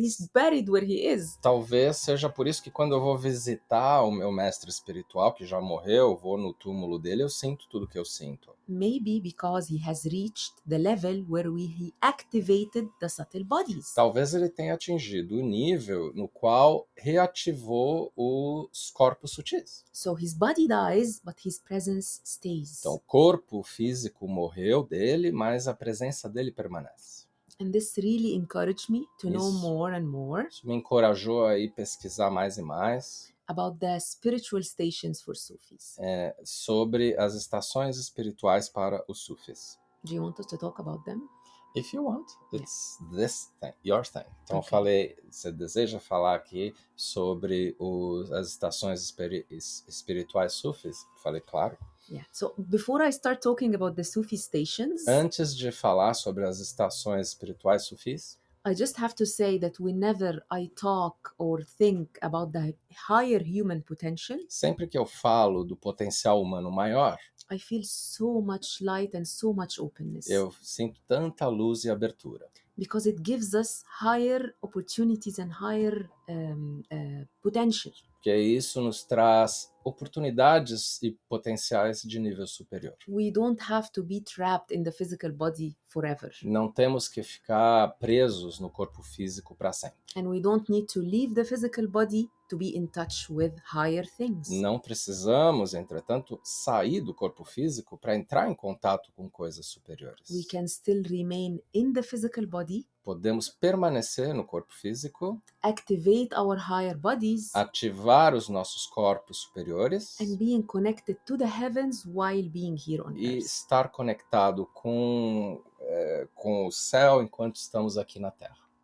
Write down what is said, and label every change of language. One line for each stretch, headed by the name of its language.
English: He's buried where he is.
Portuguese: Talvez seja por isso que quando eu vou visitar o meu mestre espiritual, que já morreu, vou no túmulo dele, eu sinto tudo que eu sinto.
English: Maybe because he has reached the level where he activated the subtle bodies.
Portuguese: Talvez ele tenha atingido o nível no qual reativou os corpos sutis.
English: So his body dies, but his presence stays.
Portuguese: Então, o corpo físico morreu dele, mas a presença dele permanece.
English: And this really encouraged me to know
Portuguese: Isso.
English: more and more
Portuguese: Isso me encorajou a ir pesquisar mais e mais
English: about the spiritual stations for Sufis.
Portuguese: sobre as estações espirituais para os sufis.
English: Do you want us to talk about them? If you want, it's this thing, your thing.
Portuguese: Então eu
English: Okay.
Portuguese: falei, você deseja falar aqui sobre as estações espirituais sufis? Falei, claro.
English: Yeah. So before I start talking about the Sufi stations,
Portuguese: Antes de falar sobre as estações espirituais sufis,
English: I just have to say that whenever I talk or think about the higher human potential,
Portuguese: sempre que eu falo do potencial humano maior,
English: I feel so much light and so much openness.
Portuguese: eu sinto tanta luz e abertura.
English: Because it gives us higher opportunities and higher potential.
Portuguese: Porque isso nos traz oportunidades e potenciais de nível superior.
English: We don't have to be trapped in the physical body forever.
Portuguese: Não temos que ficar presos no corpo físico para sempre.
English: And we don't need to leave the physical body to be in touch with higher things.
Portuguese: Não precisamos, entretanto, sair do corpo físico para entrar em contato com coisas superiores.
English: We can still remain in the physical body,
Portuguese: Podemos permanecer no corpo físico,
English: activate our higher bodies,
Portuguese: ativar os nossos corpos superiores
English: and being connected to the heavens while being here on
Portuguese: e
English: earth.
Portuguese: estar conectado com o céu enquanto estamos aqui na Terra.